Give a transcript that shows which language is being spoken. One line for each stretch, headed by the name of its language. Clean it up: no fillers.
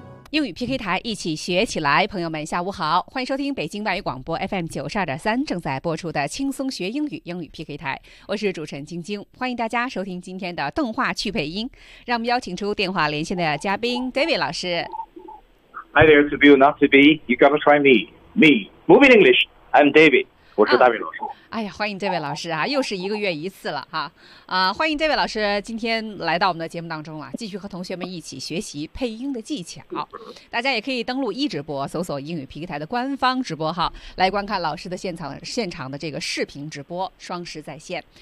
Chinese: 英语 PK 台，一起学起来。朋友们下午好，欢迎收听北京外语广播 FM92.3 正在播出的轻松学英语英语 PK 台，我是主持人晶晶，欢迎大家收听今天的动画趣配音。让我们邀请出电话连线的嘉宾 David 老师。
English: Hi there, to be or not to be, you gotta try me. Me, Moving English, I'm David.
Chinese: 我是 David 老师。哎呀，欢迎这位老师啊，又是一个月一次了哈。欢迎这位老师今天来到我们的节目当中了，继续和同学们一起学习配音的技巧。大家也可以登录一直播，搜索英语PK台的官方直播号，来观看老师的现场的这个视频直播，双十在线。